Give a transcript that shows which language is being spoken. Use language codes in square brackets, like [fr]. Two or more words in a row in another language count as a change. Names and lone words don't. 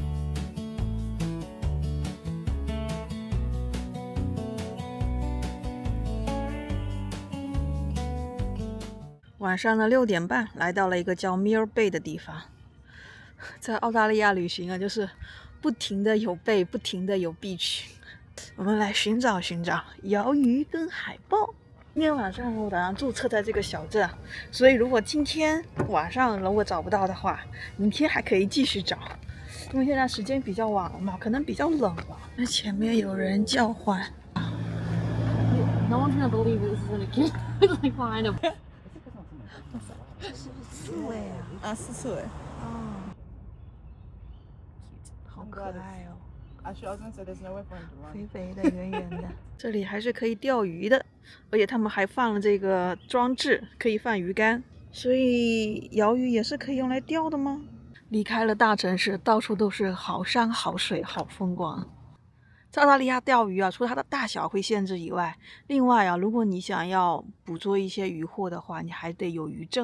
[zh] 晚上的6點半，來到了一個叫 Mill Bay 的地方。在澳大利亞旅行啊，就是不停的有 bay， 不停的有 beach。我們來尋找鰻魚跟海豹。今天晚上我打算註冊在這個小鎮，所以如果今天晚上如果找不到的話，明天還可以繼續找。因為現在時間比較晚了嘛，可能比較冷吧。那前面有人叫喚。 [en] No one's gonna believe this is gonna keep like kind of。 [zh] 是刺猬啊！是刺猬。哦，好可愛哦。肥肥的，圓圓的。這裡還是可以釣魚的，而且他們還放了這個裝置，可以放魚竿，所以鰩魚也是可以用來釣的嗎？離開了大城市，到處都是好山好水好風光。在澳大利亞釣魚啊，除了它的大小會限制以外，另外啊，如果你想要捕捉一些漁獲的話，你還得有漁證。